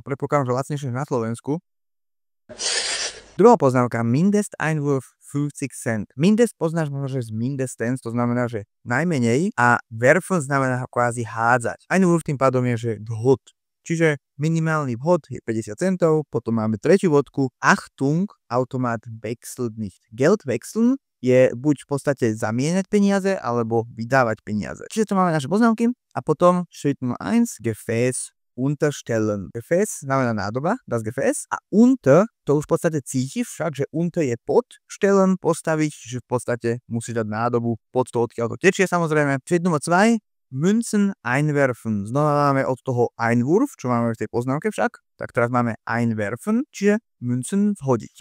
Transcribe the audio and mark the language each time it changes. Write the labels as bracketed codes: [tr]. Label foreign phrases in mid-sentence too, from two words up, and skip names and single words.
[sk] Predpokladám, že lacnejšie na Slovensku. Druhá poznámka, [de] Mindesteinwurf 50 Cent. [sk] Mindest poznáš možno, že z Mindestens, to znamená, že najmenej, a werfen znamená kvázi hádzať. Einwurf tým pádom je, že vhod. Čiže minimálny vhod je 50 centov, potom máme tretiu bodku, [de] Achtung, automat wechselt nicht. Geld wechseln [sk] je buď v podstate zamieňať peniaze, alebo vydávať peniaze. Čiže to máme naše poznámky a potom [de] Schritt Nummer 1, Gefäß unterstellen. [sk] Gefäß znamená nádoba, [de] das Gefäß, a unter, [sk] to už v podstate cítiš však, že unter je pod, stellen, postaviť, čiže v podstate musíš dať nádobu pod to, odkiaľ to tečie samozrejme. [de] Schritt Nummer 2, Münzen einwerfen. [sk] Znova máme od toho Einwurf, čo máme v tej poznámke však, tak teraz máme einwerfen, čiže Münzen vhodiť.